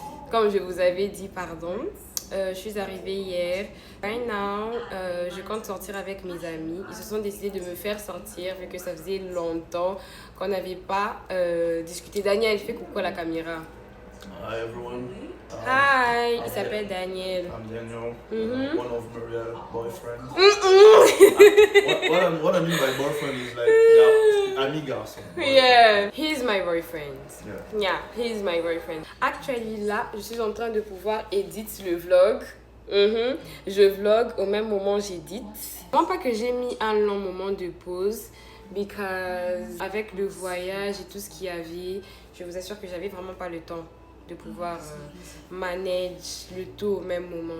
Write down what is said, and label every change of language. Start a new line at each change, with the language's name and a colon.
French: Comme je vous avais dit, pardon. Je suis arrivée hier. Right now, je compte sortir avec mes amis. Ils se sont décidés de me faire sortir vu que ça faisait longtemps qu'on n'avait pas discuté. Daniel, fais coucou à la caméra.
English: Hi everyone.
French: Hi, il s'appelle Daniel.
English: I'm Daniel, Mm-hmm. one of Maria's boyfriends. What I mean by boyfriend is like ami garçon. Yeah, he's my boyfriend. Yeah, he's my boyfriend.
French: Actually, là, je suis en train de pouvoir éditer le vlog. Je vlog au même moment j'édite. Non pas que j'ai mis un long moment de pause, because avec le voyage et tout ce qu'il y avait, je vous assure que j'avais vraiment pas le temps de pouvoir manage le tout au même moment.